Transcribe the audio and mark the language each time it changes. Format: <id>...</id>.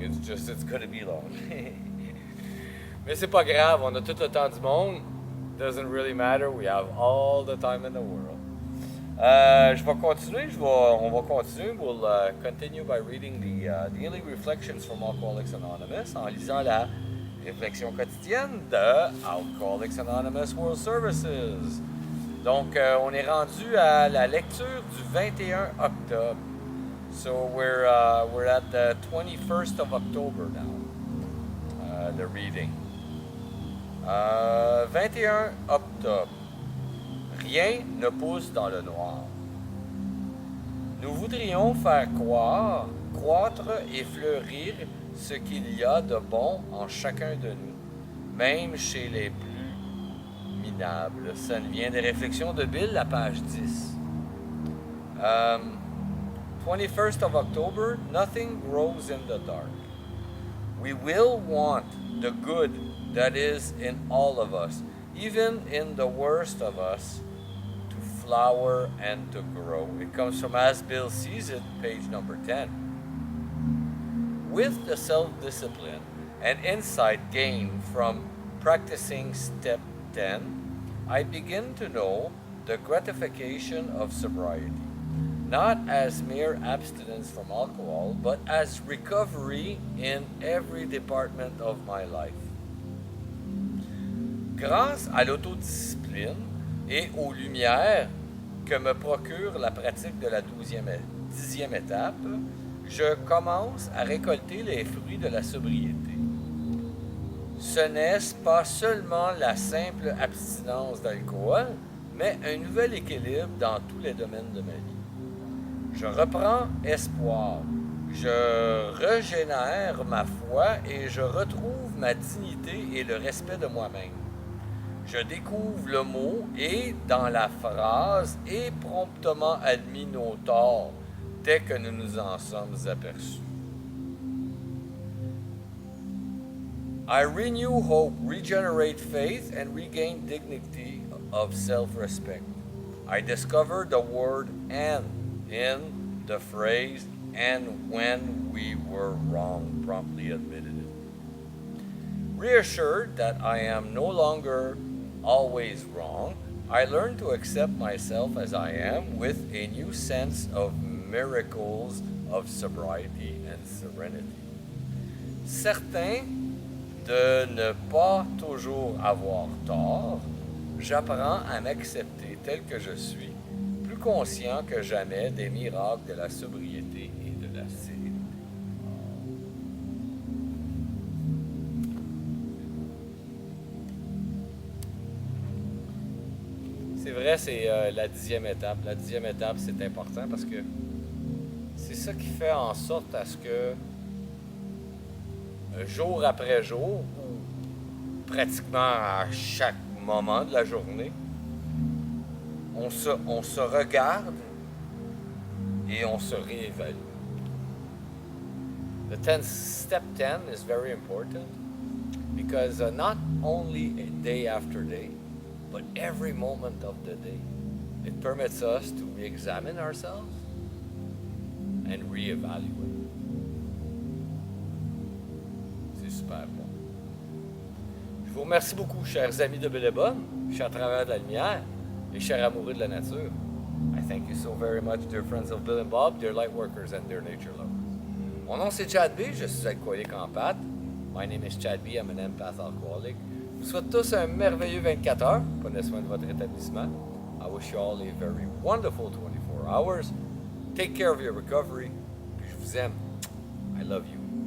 <en>It's gonna be long.</en> <fr>Mais c'est pas grave. On a tout le temps du monde.</fr> <en>Doesn't really matter. We have all the time in the world.</en> <fr>Je vais continuer. On va continuer.</fr> <en>We'll continue by reading the daily reflections from</en> <fr>Alcooliques Anonymous en lisant la Réflexion quotidienne de Alcooliques Anonymous World Services. Donc, on est rendu à la lecture du 21 octobre.</fr> <en>So we're at the 21st of October now. The reading. 21 octobre.</en> <fr>Rien ne pousse dans le noir. Nous voudrions faire croître et fleurir ce qu'il y a de bon en chacun de nous, même chez les plus minables. Ça vient des Réflexions de Bill, la page 10.</fr> <en>21st of October, nothing grows in the dark. We will want the good that is in all of us, even in the worst of us, to flower and to grow. It comes from As Bill Sees It, page number 10. With the self-discipline and insight gained from practicing step 10, I begin to know the gratification of sobriety, not as mere abstinence from alcohol, but as recovery in every department of my life.</en> <fr>Grâce à l'autodiscipline et aux lumières que me procure la pratique de la 10e étape, je commence à récolter les fruits de la sobriété. Ce n'est pas seulement la simple abstinence d'alcool, mais un nouvel équilibre dans tous les domaines de ma vie. Je reprends espoir, je régénère ma foi et je retrouve ma dignité et le respect de moi-même. Je découvre le mot et, dans la phrase, et promptement admis nos torts, dès que nous nous en sommes aperçus.</fr> <en>I renew hope, regenerate faith, and regain dignity of self-respect. I discover the word "and" in the phrase "and when we were wrong," promptly admitted it. Reassured that I am no longer always wrong, I learn to accept myself as I am with a new sense of miracles of sobriety and serenity.</en> <fr>Certain de ne pas toujours avoir tort, j'apprends à m'accepter tel que je suis, plus conscient que jamais des miracles de la sobriété et de la sérénité. vrai, c'est la 10e étape. La 10e étape, c'est important parce que c'est ça qui fait en sorte à ce que jour après jour, ou pratiquement à chaque moment de la journée, on se regarde et on se réévalue.</fr> <en>Step 10 is very important because not only day after day, but every moment of the day, it permits us to re-examine ourselves and re-evaluate.</en> <fr>C'est super bon. Je vous remercie beaucoup, chers amis de Bellebonne, chers travailleurs de la lumière et chers amoureux de la nature.</fr> <en>I thank you so very much, dear friends of Bill and Bob, dear light workers and dear nature lovers.</en> <fr>Mon nom c'est Chad B, je suis alcoolique en pâte.</fr> <en>My name is Chad B, I'm an empath alcoholic.</en> <fr>Je vous souhaite tous un merveilleux 24 heures. Prenez soin de votre rétablissement.</fr> <en>I wish you all a very wonderful 24 hours. Take care of your recovery.</en> <fr>Puis je vous aime.</fr> <en>I love you.</en>